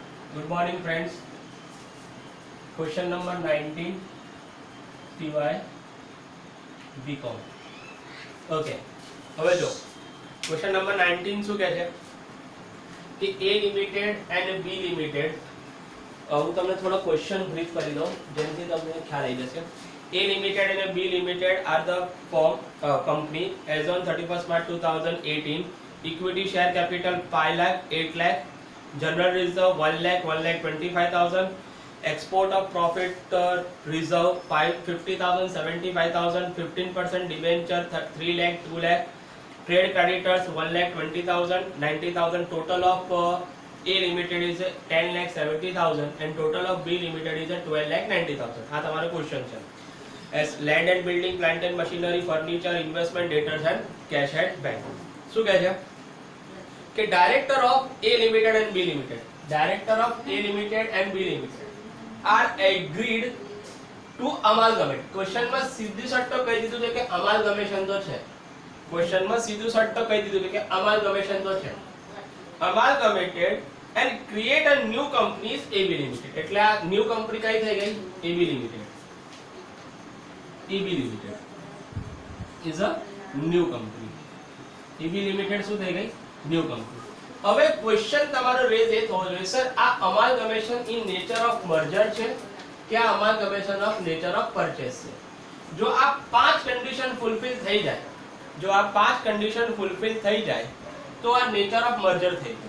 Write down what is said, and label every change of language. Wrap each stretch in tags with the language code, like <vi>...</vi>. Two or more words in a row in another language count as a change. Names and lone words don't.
<en>Good morning, friends. Question number 19, TY BCom. Okay.</en> <gu>હવે જો</gu> <en>question number 19</en> <gu>શું કહે છે કે A લિમિટેડ અને B લિમિટેડ, હું તમને થોડો ક્વેશ્ચન બ્રીફ કરી દઉં જેનાથી તમને ખ્યાલ આવી જશે.</gu> <en>A Limited and B Limited are the company as on 31st March 2018. Equity share capital 5 lakh, 8 lakh, general reserve 1 lakh, 1,25,000, export of profit reserve 50,000, 75,000, 15% debenture 3 lakh, 2 lakh, trade creditors 1,20,000, 90,000. Total of A limited is 10 lakh 70,000 and total of B limited is 12 lakh 90,000.</en> <gu>આ તમારો ક્વેશ્ચન છે.</gu> <en>As land and building, plant and machinery, furniture, investment, debtors and cash at bank.</en> <gu>શું કહે છે કે</gu> <en>director of A limited and B limited, director of A limited and B limited are agreed to amalgamate.</en> <gu>ક્વેશ્ચન માં સીધી શરત કહી દીધું છે કે amalgamation તો છે. ક્વેશ્ચન માં સીધું શરત કહી દીધું છે કે amalgamation તો છે.</gu> <en>amalgamated and create a new company is AB limited.</en> <gu>એટલે આ</gu> <en>new company</en> <gu>કઈ થઈ ગઈ? AB limited.</gu> <en>AB limited is a new company.</en> <gu>AB limited શું થઈ ગઈ?</gu> <en>new company.</en> <gu>હવે ક્વેશ્ચન તમારો રેઝ એ થવો જોઈએ, સર આ</gu> <en>amalgamation in nature of merger</en> <gu>છે કે આ</gu> <en>amalgamation of nature of purchase</en> <gu>છે? જો આ પાંચ</gu> <en>condition fulfill</en> <gu>થઈ જાય, જો આ પાંચ</gu> <en>condition fulfill</en> <gu>થઈ જાય તો આ</gu> <en>nature of merger</en> <gu>થઈ ગયું.</gu>